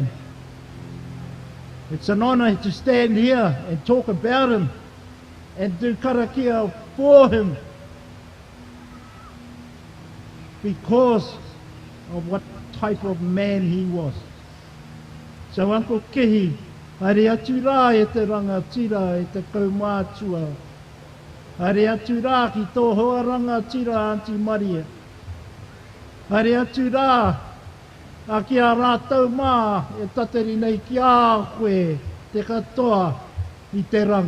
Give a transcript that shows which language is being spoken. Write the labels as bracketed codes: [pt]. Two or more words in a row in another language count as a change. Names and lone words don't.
[en] It's an honour to stand here and talk about him and do karakia for him because of what type of man he was. [mi] So Uncle Kihi, haere atu rā e te rangatira e te kaumātua. Haere atu rā ki tō hoa rangatira Auntie Maria. Haere atu rā a ki a rātou mā e tateri nei ki a koe te katoa i te rang.